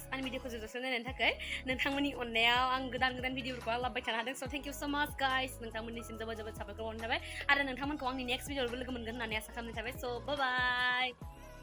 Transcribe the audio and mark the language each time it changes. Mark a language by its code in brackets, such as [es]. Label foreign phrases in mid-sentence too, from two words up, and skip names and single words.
[brx] Ani video ko जोबजासिम नायनायनि थाखाय नोंथांमोननि अननायाव आं गोदान भिडिअफोरखौ आं लाबोबाय थानो हादों [en] so thank you so much guys [brx] नोंथांमोननिसिम जोबोद साबायखर बावनाय थाबाय आरो नोंथांमोनखौ आंनि नेक्स्ट भिडिअआवबो लोगो मोनगोन होननानै आसा खालामनाय थाबाय [en] so bye bye